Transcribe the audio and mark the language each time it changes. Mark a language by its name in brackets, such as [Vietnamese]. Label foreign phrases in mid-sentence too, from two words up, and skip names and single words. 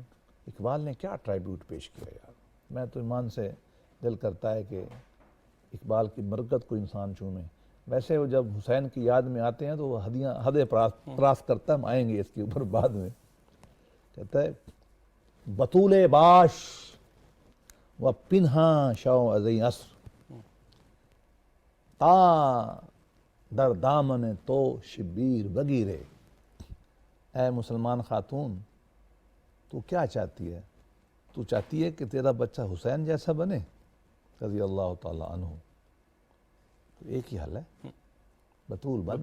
[Urdu] اقبال نے کیا ٹرائیبیوٹ پیش کیا یار، میں تو ایمان سے دل کرتا ہے کہ اقبال کی برکت کو انسان چومے۔ ویسے وہ جب حسین کی یاد میں آتے ہیں تو وہ حد پراس کرتا ہے، ہم آئیں گے اس کے اوپر بعد میں۔ کہتا ہے [Persian] بطول باش و پنہاں شو ازیں عصر، تا در دامن تو شبیر بگیرے۔ [Urdu] اے مسلمان خاتون، تو کیا چاہتی ہے؟ تو چاہتی ہے کہ تیرا بچہ حسین جیسا بنے [Arabic] رضی اللہ تعالی عنہ؟ [Urdu] تو ایک ہی حل ہے، بطول بن